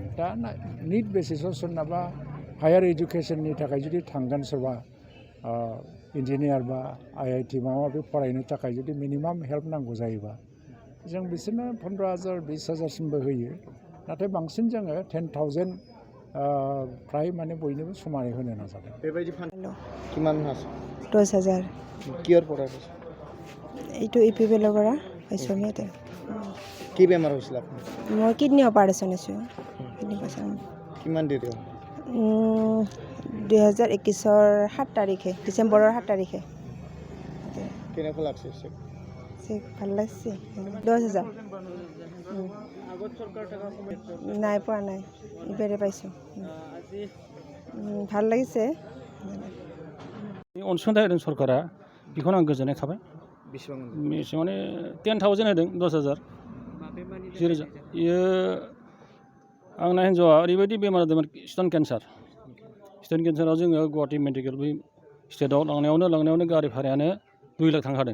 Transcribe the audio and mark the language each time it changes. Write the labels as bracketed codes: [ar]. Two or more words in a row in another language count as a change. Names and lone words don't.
[brx] दा निड बेसिसाव सोरनाबा हायार इडुकेसननि थाखाय जुदि थांगोन, सोरबा इन्जिनियार बा IIT माबा माबि फरायनो थाखाय जुदि मिनिमाम हेल्प नांगौ जायोबा जों बिसोरनो 15,000 20,000सिमबो होयो। नाथाय बांसिन जोङो 10,000 फ्राय माने बयनोबो समानै होनो नाजादों। [as] बेबायदि কিমান আছে? 10,000 কিহৰ পৰা কৈছে? এইটো UPPL পৰা পাইছোঁ আমি ইয়াতে। কি বেমাৰ হৈছিল আপোনাৰ? মই কিডনি অপাৰেশ্যন হৈছোঁ। কিমান দেৰি হ'ল? 2021ৰ 7 তাৰিখে, ডিচেম্বৰৰ 7 তাৰিখে। কেনেকুৱা লাগছে? চেক ভাল লাগছে। 10,000 নাই পোৱা নাই, এইবাৰে পাইছোঁ। ভাল লাগিছে। [brx] अनसुंथाइ होदों सरकारा, बेखौनो आं गोजोननाय थाबाय। बेसेबां माने 10,000 होदों, 10,000। बेयो आंना हिन्जावा ओरैबायदि बेमार जादोंमोन, स्टन केन्साराव जोङो गुवाहाटि मेडिकेल बै स्टेटआव लांनायावनो गारि भारायानो 2 लाख थांखादों।